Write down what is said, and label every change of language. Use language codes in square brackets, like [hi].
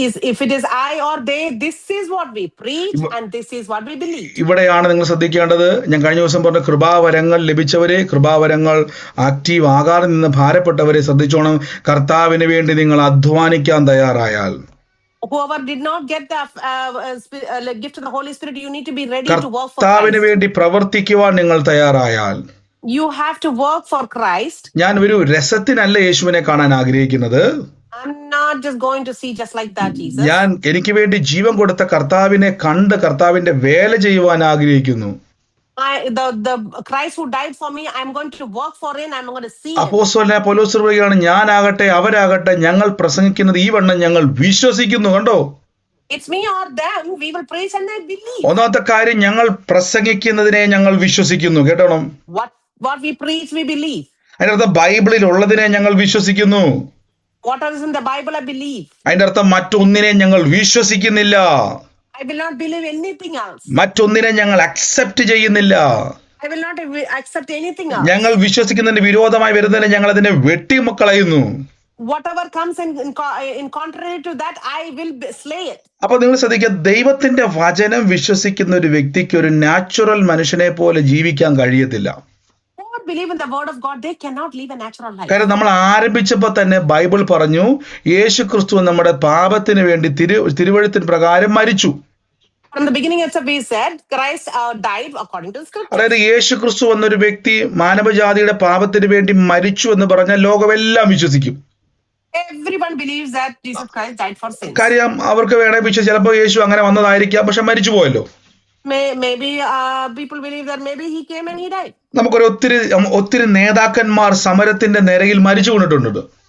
[en] If it is I or they, this is what we preach and this is what we believe. [ml] ഇവിടെയാണ് നിങ്ങൾ ശ്രദ്ധിക്കേണ്ടത്. ഞാൻ കഴിഞ്ഞ ദിവസം പറഞ്ഞ കൃപാവരങ്ങൾ ലഭിച്ചവരെ, കൃപാവരങ്ങൾ ആക്റ്റീവ് ആകാതെ നിന്ന് ഭാരപ്പെട്ടവരെ ശ്രദ്ധിച്ചോണം. കർത്താവിന് വേണ്ടി നിങ്ങൾ അധ്വാനിക്കാൻ തയ്യാറായാൽ, [en] whoever did not get the gift of the Holy Spirit, you need to be ready to work for [ml] കർത്താവിന് [en] Christ. [ml] വേണ്ടി പ്രവർത്തിക്കുവാൻ നിങ്ങൾ തയ്യാറായാൽ, [en] You have to work for Christ. [ml] ഞാൻ ഒരു രസത്തിനല്ല യേശുവിനെ കാണാൻ ആഗ്രഹിക്കുന്നത്. [en] I'm not just going to see just like that, Jesus. [ml] ഞാൻ എനിക്ക് വേണ്ടി ജീവൻ കൊടുത്ത കർത്താവിനെ കണ്ട് കർത്താവിന്റെ വേല ചെയ്യുവാൻ ആഗ്രഹിക്കുന്നു. [en] The Christ who died for me, I'm going to work for him. I'm going to see him. [ml] അപ്പോസ്തലനായ പൗലോസ് പറയുകയാണ്, ഞാനാകട്ടെ അവരാകട്ടെ ഞങ്ങൾ പ്രസംഗിക്കുന്നത് ഈ വണ്ണം ഞങ്ങൾ വിശ്വസിക്കുന്നു. കണ്ടോ, [en] It's me or them. We will preach and I believe. [ml] ഒന്നാമത്തെ കാര്യം, ഞങ്ങൾ പ്രസംഗിക്കുന്നതിനെ ഞങ്ങൾ വിശ്വസിക്കുന്നു. കേട്ടോണം, [en] What we preach, we believe. [ml] അതിന്റെ അർത്ഥം ബൈബിളിൽ ഉള്ളതിനെ ഞങ്ങൾ വിശ്വസിക്കുന്നു. [en] What is in the Bible, I believe. [ml] അതിന്റെ അർത്ഥം മറ്റൊന്നിനെ ഞങ്ങൾ വിശ്വസിക്കുന്നില്ല. [en] I will not believe anything else. [ml] മറ്റൊന്നിനെ ഞങ്ങൾ അക്സെപ്റ്റ് ചെയ്യുന്നില്ല. [en] I will not accept anything else. [ml] ഞങ്ങൾ വിശ്വസിക്കുന്നതിന് വിരോധമായി വരുന്നതിനെ ഞങ്ങൾ അതിനെ വെട്ടിമുക്കളയുന്നു. [en] Whatever comes in contrary to that, I will slay it. [ml] അപ്പൊ നിങ്ങൾ ശ്രദ്ധിക്കുക, ദൈവത്തിന്റെ വചനം വിശ്വസിക്കുന്ന ഒരു വ്യക്തിക്ക് ഒരു നാച്ചുറൽ മനുഷ്യനെ പോലെ ജീവിക്കാൻ കഴിയത്തില്ല. [en] Who believe in the word of God, they cannot live a natural life. [ml] കാരണം നമ്മൾ ആരംഭിച്ചപ്പോൾ തന്നെ ബൈബിൾ പറഞ്ഞു, യേശു ക്രിസ്തു നമ്മുടെ പാപത്തിന് വേണ്ടി തിരുവെഴുത്തിന് പ്രകാരം മരിച്ചു. [en] From the beginning itself, we said Christ died according to the scripture. [ml] അതായത് യേശു ക്രിസ്തു എന്നൊരു വ്യക്തി മാനവജാതിയുടെ പാപത്തിന് വേണ്ടി മരിച്ചു എന്ന് പറഞ്ഞാൽ ലോകമെല്ലാം വിശ്വസിക്കും. [en] Everyone believes that Jesus Christ died for sins. [ml] കാര്യം അവർക്ക് വേണേ വിശ്വസിച്ച് ചിലപ്പോൾ യേശു അങ്ങനെ വന്നതായിരിക്കാം, പക്ഷെ മരിച്ചു പോയല്ലോ. [en] Maybe people believe that maybe he came and he died. [ml] നമുക്കൊരു ഒത്തിരി നേതാക്കന്മാർ സമരത്തിന്റെ നിരയിൽ മരിച്ചു കൊണ്ടിട്ടുണ്ട്.